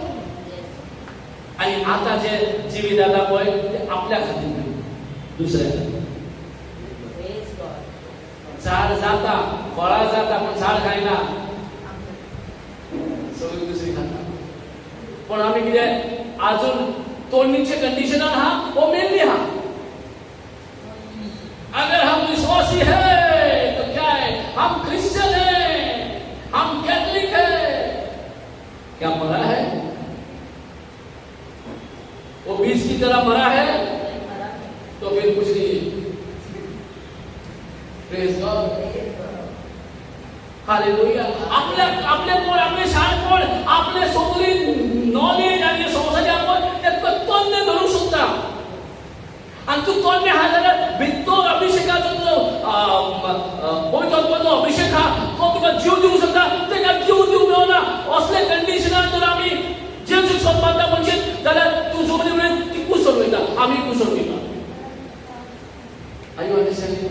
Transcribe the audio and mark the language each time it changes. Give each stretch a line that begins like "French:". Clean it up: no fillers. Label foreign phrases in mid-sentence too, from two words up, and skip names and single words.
Konkani: आनी आतां जे जिवीत जाता पळय ते आपल्या खातीर न्हू दुसऱ्या खातीर. झाड जाता फळां जाता पण झाड खायना सगळी दुसरी खाता. पण आमी कितें आजून तोडणीचे कंडिशनान आहा वो मेनली आहा.
Hindi: अगर हम विश्वासी है तो क्या है हम क्रिश्चियन है हम कैथलिक है क्या मरा है वो बीज की तरह मरा है तो फिर कुछ नहीं.
English: Praise God. Hallelujah.
Konkani: आपले कोण आपले शाळेत कोण आपले सगळी नॉलेज आणि संवसारी आपण त्यात तोंडे धरू शकता. आणि तू तोंडे हा जाल्यार भितर अभिषेकाचो जो पवित्र आत्म्याचो अभिषेक हा तो तुका जीव दिवंक शकता. तेका जीव दिवंक मेळना असले कंडिशनान जर आमी जेजूक सोदपाक म्हणजे जाल्यार तूं सगळी वेळ ती कुसर वयता आमी कुसर वयता.
English: Are you understanding?